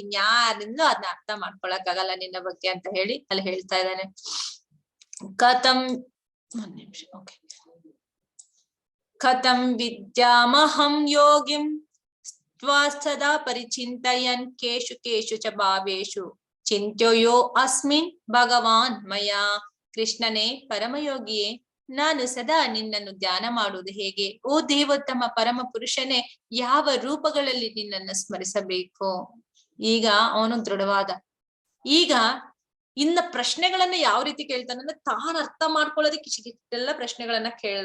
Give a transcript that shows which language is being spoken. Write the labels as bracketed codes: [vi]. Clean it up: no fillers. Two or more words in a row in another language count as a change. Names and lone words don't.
[kn] ಇನ್ಯಾರಿಂದಲೂ ಅದನ್ನ ಅರ್ಥ ಮಾಡ್ಕೊಳಕ್ಕಾಗಲ್ಲ ನಿನ್ನ ಬಗ್ಗೆ ಅಂತ ಹೇಳಿ ಅಲ್ಲಿ ಹೇಳ್ತಾ ಇದ್ದಾನೆ. ಕಥಂ ಒಂದ್ ನಿಮಿಷ, ಓಕೆ. [sa] ಕಥಂ ವಿದ್ಯಾಮಹಂ ಯೋಗಿಂ ಸದಾ ಪರಿಚಿಂತಯನ್ ಕೇಶು ಕೇಶು ಚ ಭಾವೇಶು ಚಿಂತ್ಯೋ ಅಸ್ಮಿನ್ ಭಗವಾನ್ ಮಯಾ. [kn] ಕೃಷ್ಣನೇ, ಪರಮಯೋಗಿಯೇ, ನಾನು ಸದಾ ನಿನ್ನನ್ನು ಧ್ಯಾನ ಮಾಡುವುದು ಹೇಗೆ? ಓ ದೇವೋತ್ತಮ ಪರಮ ಪುರುಷನೇ, ಯಾವ ರೂಪಗಳಲ್ಲಿ ನಿನ್ನನ್ನು ಸ್ಮರಿಸಬೇಕು? ಈಗ ಅವನು ದೃಢವಾದ. ಈಗ ಇನ್ನ ಪ್ರಶ್ನೆಗಳನ್ನ ಯಾವ ರೀತಿ ಕೇಳ್ತಾನಂದ್ರೆ, ತಾನು ಅರ್ಥ ಮಾಡ್ಕೊಳ್ಳೋದಕ್ಕೆ ಇಷ್ಟೆಲ್ಲ ಪ್ರಶ್ನೆಗಳನ್ನ ಕೇಳ್ದ.